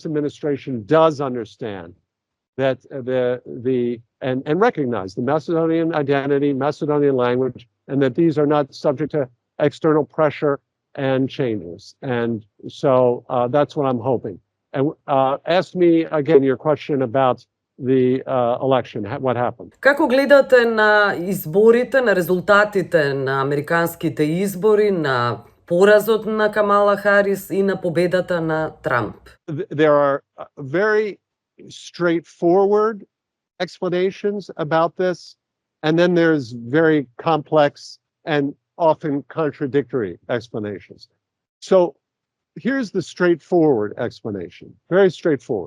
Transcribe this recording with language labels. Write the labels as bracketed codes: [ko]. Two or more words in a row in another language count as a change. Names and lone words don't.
[en] administration does understand that and recognize the Macedonian identity, Macedonian language, and that these are not subject to external pressure and changes. And so that's what I'm hoping. And ask me again your question about the election, what happened. [mk] Како гледате на изборите, на резултатите на американските избори, на поразот на Камала Харис и на победата на Трамп? [en] There are very straightforward explanations about this, and then there's very complex and often contradictory explanations. So here's the straightforward explanation, very straightforward.